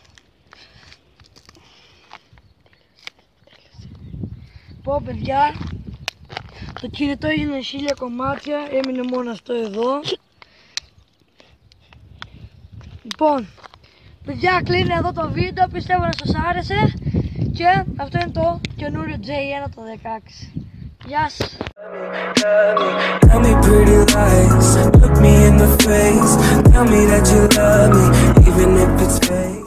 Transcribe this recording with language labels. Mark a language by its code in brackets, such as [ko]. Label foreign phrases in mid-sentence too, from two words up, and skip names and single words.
[el] Πω παιδιά, το κινητό έγινε 1000 κομμάτια, έμεινε μόνο αυτό εδώ. Λοιπόν, παιδιά, κλείνει εδώ το βίντεο, πιστεύω να σας άρεσε. Και αυτό είναι το καινούριο J1 το 16. Γεια σας! [en] Tell me pretty lies, look me in the face, tell me that you love me, even if it's fake.